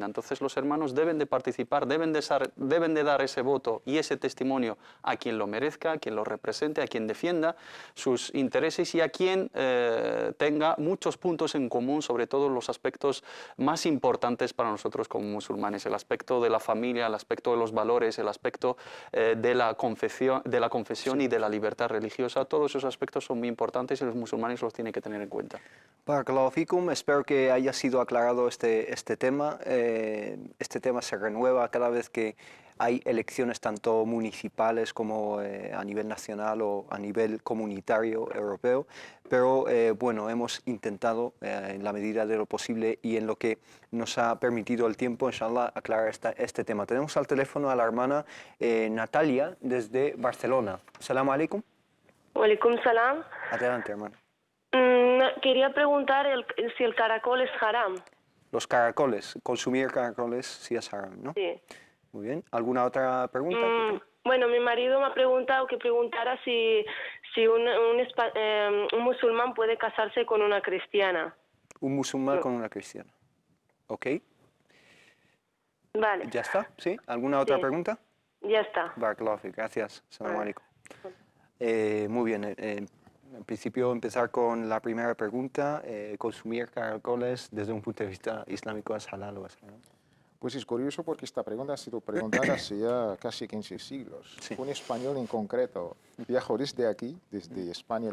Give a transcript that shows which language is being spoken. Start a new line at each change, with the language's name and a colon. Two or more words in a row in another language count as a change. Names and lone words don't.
Spanish: Entonces los hermanos deben de participar, deben de dar ese voto y ese testimonio a quien lo merezca, a quien lo represente, a quien defienda sus intereses y a quien tenga muchos puntos en común, sobre todo los aspectos más importantes para nosotros como musulmanes, el aspecto de la familia, el aspecto de los valores, el aspecto de la confesión y de la libertad religiosa. Todos esos aspectos son muy importantes y los musulmanes los tienen que tener en cuenta.
Arabic: بارك الله فيكم,
Spanish: espero que haya sido aclarado este tema. Este tema se renueva cada vez que hay elecciones tanto municipales como a nivel nacional o a nivel comunitario europeo, pero bueno, hemos intentado en la medida de lo posible y en lo que nos ha permitido el tiempo, inshallah, aclarar este tema. Tenemos al teléfono a la hermana Natalia desde Barcelona.
Arabic: السلام عليكم. وعليكم السلام.
Spanish: Adelante, hermana. Quería preguntar si el caracol es haram. Los caracoles, consumir caracoles sí es haram, ¿no? Sí. Muy bien. ¿Alguna otra pregunta? Bueno, mi marido me ha preguntado que preguntara si un musulmán puede casarse con una cristiana. Un musulmán con una cristiana. Ok. Vale. ¿Ya está? ¿Sí? ¿Alguna otra pregunta? Ya está.
Arabic: بارك الله فيك. Gracias. السلام عليكم.
Spanish: Muy bien. En principio, empezar con la primera pregunta. ¿Consumir caracoles desde un punto de vista islámico es halal o es haram? Pues es curioso porque esta pregunta ha sido preguntada hace ya casi 15 siglos. Sí. Un español en concreto viajó desde aquí, desde España,